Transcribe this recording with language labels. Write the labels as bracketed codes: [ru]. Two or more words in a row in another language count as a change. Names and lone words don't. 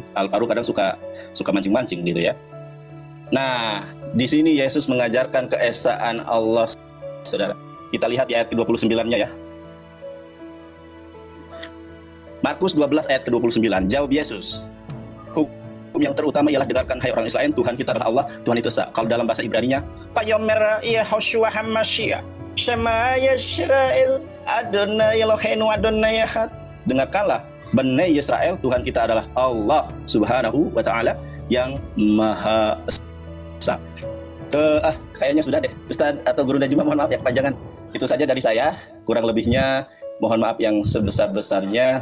[id] Alvaru kadang suka mancing-mancing gitu ya. Nah, di sini Yesus mengajarkan keesaan Allah, saudara. Kita lihat di ayat ke-29-nya ya. Markus 12 ayat ke-29, jawab Yesus, yang terutama ialah dengarkan hai orang Israel, Tuhan kita adalah Allah, Tuhan itu esa. Kalau dalam bahasa Ibraninya, [he] ויאמר יהושע המשיח שמע ישראל אדני אלהינו אדני אחד. [id] Dengarkanlah, Bani Israel, Tuhan kita adalah Allah [ar] سبحانه و تعالى [id] yang Maha Esa. Kayaknya sudah deh, Ustaz atau Guru Najma, mohon maaf ya kepanjangan. Itu saja dari saya, kurang lebihnya mohon maaf yang sebesar-besarnya.